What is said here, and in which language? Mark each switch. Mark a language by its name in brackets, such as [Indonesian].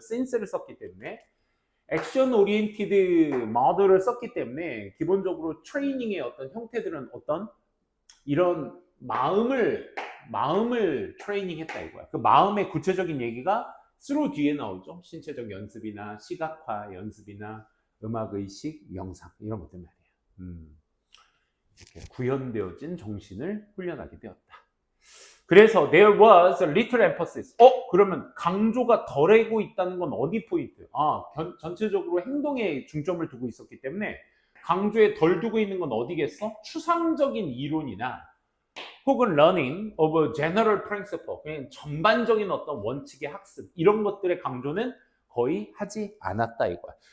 [Korean] 센스를 썼기 때문에 액션 오리엔티드 모델을 썼기 때문에 기본적으로 트레이닝의 어떤 형태들은 어떤 이런 마음을 트레이닝했다 이거야. 그 마음의 구체적인 얘기가 through 뒤에 나오죠. 신체적 연습이나 시각화 연습이나 음악의식, 명상 이런 것들 말이에요. 이렇게 구현되어진 정신을 훈련하게 되었다. 그래서 [English] there was a little emphasis. [Korean] 그러면 강조가 덜하고 있다는 건 어디 포인트? 전체적으로 행동에 중점을 두고 있었기 때문에 강조에 덜 두고 있는 건 어디겠어? 추상적인 이론이나 혹은 [English] learning of a general principle, [Korean] 그냥 전반적인 어떤 원칙의 학습 이런 것들의 강조는 거의 하지 않았다 이거야.